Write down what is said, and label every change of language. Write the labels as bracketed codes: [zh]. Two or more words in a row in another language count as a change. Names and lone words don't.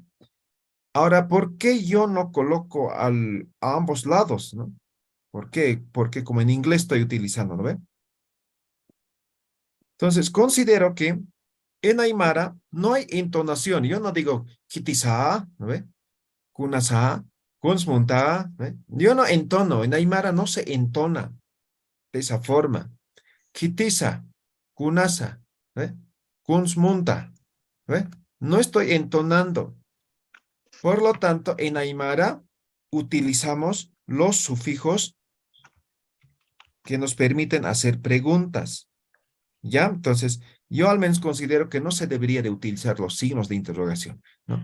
[es] Ahora, ¿por qué yo no coloco a ambos lados, ¿no? ¿Por qué? Porque como en inglés estoy utilizando, ¿no ve? Entonces, considero que en Aymara no hay entonación. Yo no digo kitisa, ¿no ve? [ay] Kunasa, kunsmunta, [es] ¿ve? Yo no entono. En Aymara no se entona de esa forma. [ay] Kitisa, kunasa, [es] ¿ve? Kunsmunta, ¿ve? No estoy entonando. Por lo tanto, en Aymara utilizamos los sufijos que nos permiten hacer preguntas. ¿Ya? Entonces, yo al menos considero que no se debería de utilizar los signos de interrogación, ¿no?